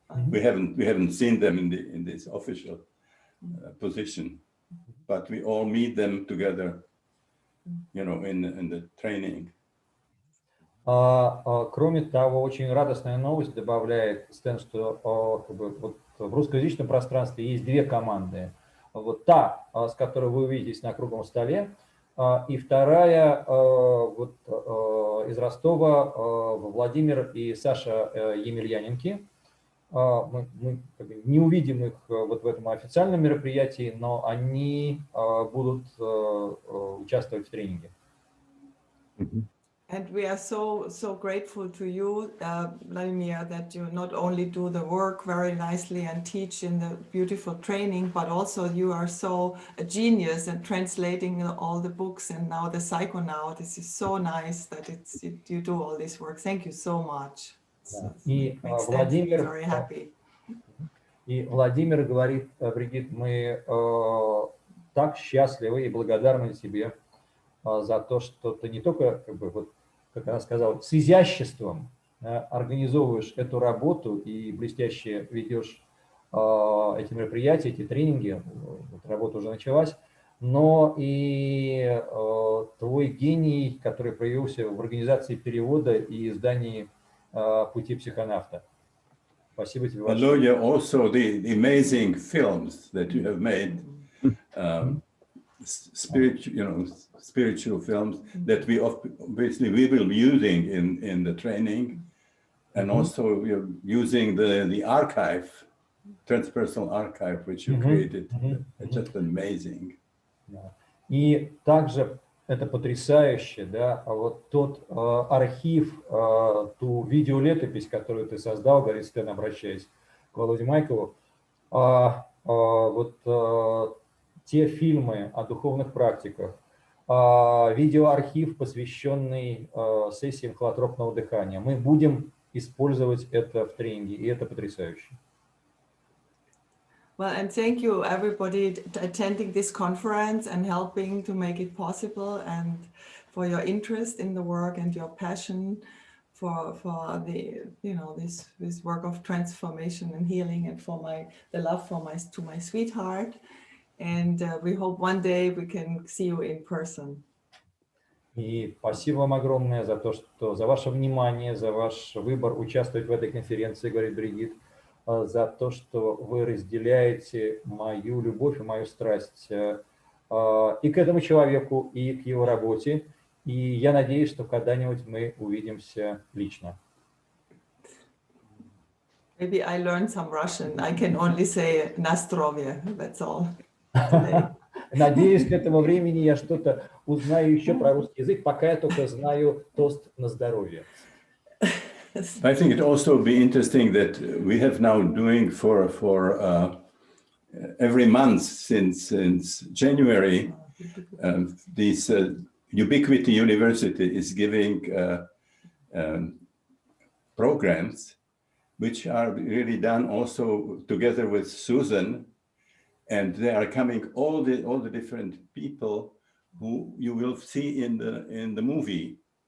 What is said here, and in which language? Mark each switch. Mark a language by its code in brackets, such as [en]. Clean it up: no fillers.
[en] We haven't seen them in this official position, but we all meet them together, you know, in the training. [ru] Кроме того, очень радостная новость добавляет Стэн, что вот в русскоязычном пространстве есть 2 команды. Вот та, с которой вы увидитесь на круглом столе, и вторая вот, из Ростова Владимир и Саша Емельяненки. мы как бы не увидим их вот в этом официальном мероприятии, но они будут участвовать в тренинге. [en] And we are so grateful to you, Vladimir, that you not only do the work very nicely and teach in the beautiful training, but also you are so a genius in translating all the books and now the Psychonaut. This is so nice that you do all this work. Thank you so much. [ru] И [en] Makes sense. [ru] Владимир, [en] Very happy. [ru] и Владимир говорит, Бригит, мы так счастливы и благодарны тебе за то, что ты не только, как бы, вот, как она сказала, с изяществом организовываешь эту работу и блестяще ведешь эти мероприятия, эти тренинги, вот работа уже началась, но и твой гений, который проявился в организации перевода и издании «Пути психонавта». Спасибо тебе большое. [en] Aloya, also the amazing films that you have made, spiritual films that we obviously we will be using in the training, and also we're using the archive, transpersonal archive, which you created. It's just amazing. [ru] И также это потрясающе, да, а вот тот архив, ту видеолетопись, которую ты создал, говорит Стэн, обращаясь к Володе Майкову, вот те фильмы о духовных практиках, видеоархив, посвященный сессиям холотропного дыхания. Мы будем использовать это в тренинге, и это потрясающе. [en] Well, and thank you everybody attending this conference and helping to make it possible, and for your interest in the work and your passion for the this work of transformation and healing, and for the love for my sweetheart. And we hope one day we can see you in person. [ru] И спасибо вам огромное за то, что за ваше внимание, за ваш выбор участвовать в этой конференции, говорит Бригит, за то, что вы разделяете мою любовь и мою страсть и к этому человеку, и к его работе. И я надеюсь, что когда-нибудь мы увидимся лично. [en] Maybe I learned some Russian. I can only say Nastrovie. That's all. [ru] Надеюсь, к этому времени я что-то узнаю еще про русский язык, пока я только знаю тост на здоровье. [en] I think it also be interesting that we have now doing for every month since January, this Ubiquity University is giving programs which are really done also together with Susan, and they are coming all the different people who you will see in the movie.